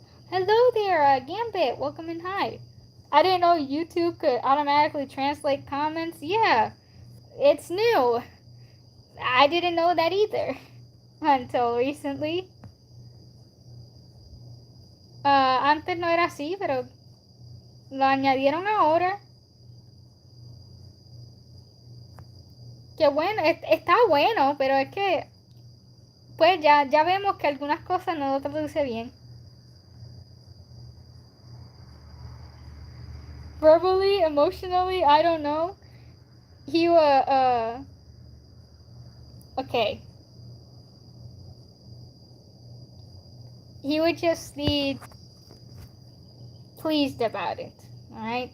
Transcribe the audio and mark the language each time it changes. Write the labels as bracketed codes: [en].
[en] Hello there, Gambit. Welcome and hi. I didn't know YouTube could automatically translate comments. Yeah, it's new. I didn't know that either until recently. [es] Antes no era así, pero lo añadieron ahora. Que bueno, está bueno, pero es que pues ya vemos que algunas cosas no lo traduce bien. [en] Verbally, emotionally, I don't know. He okay. He would just be pleased about it. Alright?